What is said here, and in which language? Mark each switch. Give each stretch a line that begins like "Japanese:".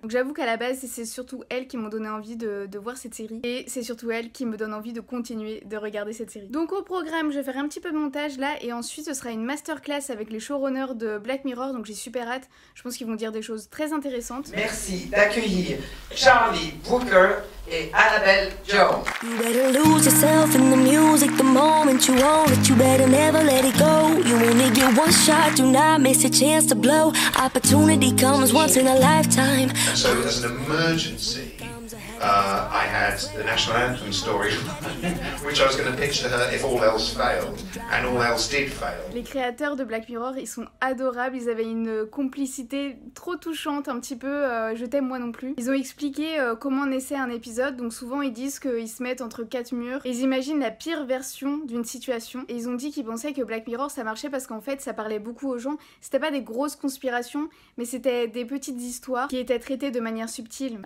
French: Donc j'avoue qu'à la base c'est surtout elles qui m'ont donné envie de voir cette série, et c'est surtout elles qui me donnent envie de continuer de regarder cette série. Donc au programme je vais faire un petit peu de montage là, et ensuite ce sera une masterclass avec les showrunners de Black Mirror, donc j'ai super hâte, je pense qu'ils vont dire des choses très intéressantes. Merci d'accueillir Charlie Brooker et Annabelle Jones.
English: You better lose yourself in the music the moment you own it. You better never let it go. You only get one shot, do not miss a chance to blow. Opportunity comes once in a lifetime. So as an emergency, I had the national anthem story, which I was going to pitch to her if all else failed, and all else did fail.
French: Les créateurs de Black Mirror, ils sont adorables, ils avaient une complicité trop touchante, un petit peu je t'aime moi non plus. Ils ont expliqué comment naissait un épisode, donc souvent ils disent qu'ils se mettent entre 4 murs, et ils imaginent la pire version d'une situation, et ils ont dit qu'ils pensaient que Black Mirror ça marchait parce qu'en fait ça parlait beaucoup aux gens, c'était pas des grosses conspirations, mais c'était des petites histoires qui étaient traitées de manière subtile.